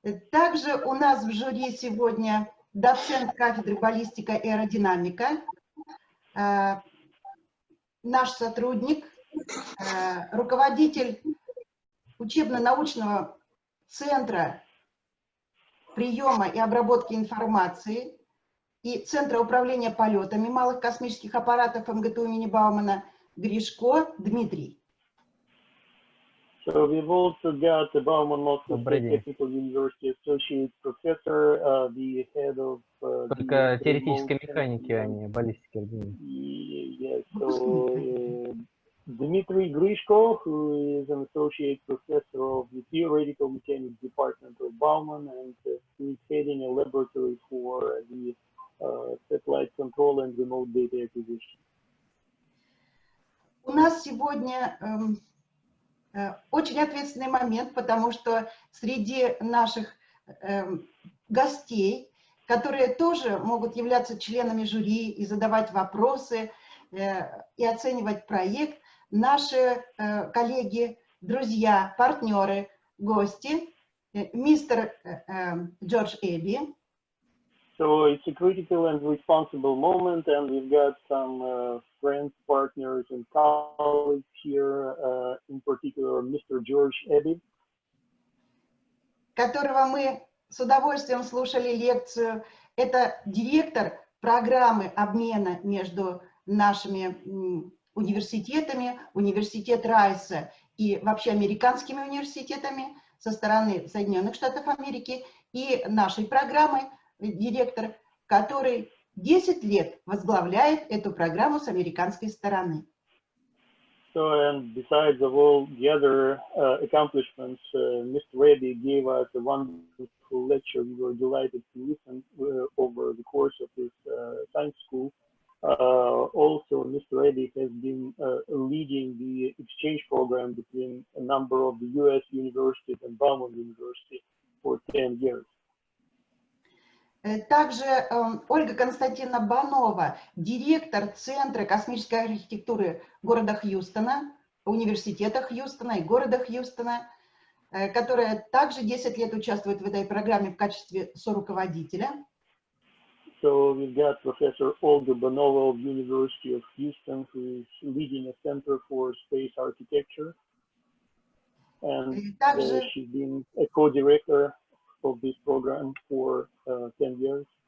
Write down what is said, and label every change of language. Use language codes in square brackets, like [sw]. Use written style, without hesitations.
[ru] Также у нас в жюри сегодня доцент кафедры баллистика и аэродинамика, наш сотрудник, руководитель учебно-научного центра приема и обработки информации и Центра управления полетами малых космических аппаратов МГТУ имени Баумана Гришко Дмитрий. [en] So we've also got the Bauman Moscow State Technical University Associate Professor, the head of [ru] только теоретической механики, а не баллистики. [en] Yes, so Dmitry Grishko, who is an Associate Professor of the Theoretical Mechanics Department of Bauman, and who is heading a laboratory for the satellite control and remote data acquisition. [ru] У нас сегодня очень ответственный момент, потому что среди наших гостей которые тоже могут являться членами жюри и задавать вопросы, и оценивать проект. Наши коллеги, друзья, партнеры, гости, мистер Джордж Эбби. [en] So it's a critical and responsible moment, and we've got some friends, partners, and colleagues here, in particular, Mr. George Ebbie, [ru] которого мы с удовольствием слушали лекцию. Это директор программы обмена между нашими университетами, университет Райса и вообще американскими университетами со стороны Соединенных Штатов Америки, и нашей программы директор, который 10 лет возглавляет эту программу с американской стороны. [en] So, and besides of all the other accomplishments, Mr. Reddy gave us a wonderful lecture. We were delighted to listen over the course of his science school. Also, Mr. Reddy has been leading the exchange program between a number of the U.S. universities and Belmont University for 10 years. [ru] Также Ольга Константиновна Банова, директор Центра космической архитектуры города Хьюстона, университета Хьюстона и города Хьюстона, которая также 10 лет участвует в этой программе в качестве соруководителя. [en] So we've got Professor Olga Banova of University of Houston, who is leading a Center for Space Architecture, and she's been a co-director of this program for 10 years.